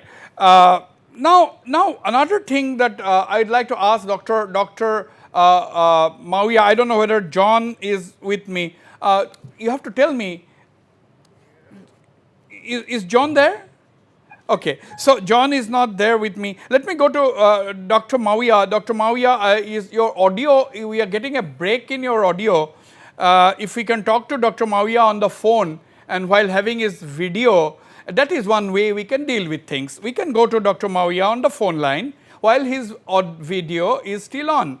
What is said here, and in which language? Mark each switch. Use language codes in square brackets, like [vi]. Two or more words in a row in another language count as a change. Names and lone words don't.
[en] Now another thing that I'd like to ask Dr. Mawia, I don't know whether John is with me. You have to tell me, is John there? Okay, so John is not there with me. Let me go to Dr. Mawia. Dr. Mawia, is your audio, we are getting a break in your audio. If we can talk to Dr. Mawia on the phone and while having his video, that is one way we can deal with things. We can go to Dr. Mawia on the phone line while his video is still on.